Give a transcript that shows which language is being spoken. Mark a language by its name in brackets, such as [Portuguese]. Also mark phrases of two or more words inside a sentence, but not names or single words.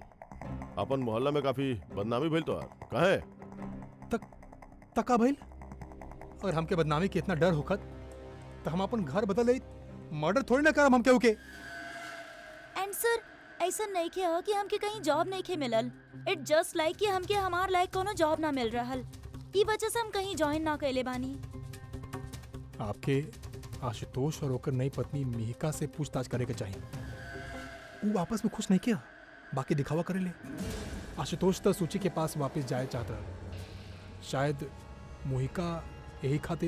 [Bhojpuri] अपन मोहल्ला में काफी बदनामी भइल तोहार। काहे? तका भइल। और हमके बदनामी के इतना डर होखत तो हम अपन घर बदल ले मर्डर थोड़ी ना करम हम केहू के। [English] and sir [Bhojpuri] ऐसा नहीं के हो कि हमके कहीं जॉब नहीं के मिलल। [English] it just like [Bhojpuri] कि हमके हमार लायक कोनो जॉब ना मिल रहल, ई वजह से हम कहीं ज्वाइन ना कैले बानी। आपके आशुतोष और ओकर नई पत्नी मिहिका से पूछताछ करे के चाहिए। वो आपस में खुश नहीं किया, बाकी दिखावा करे ले। आशुतोष तो सूची के पास वापस जाए चाहता रहा, शायद मोहिका यही खातिर।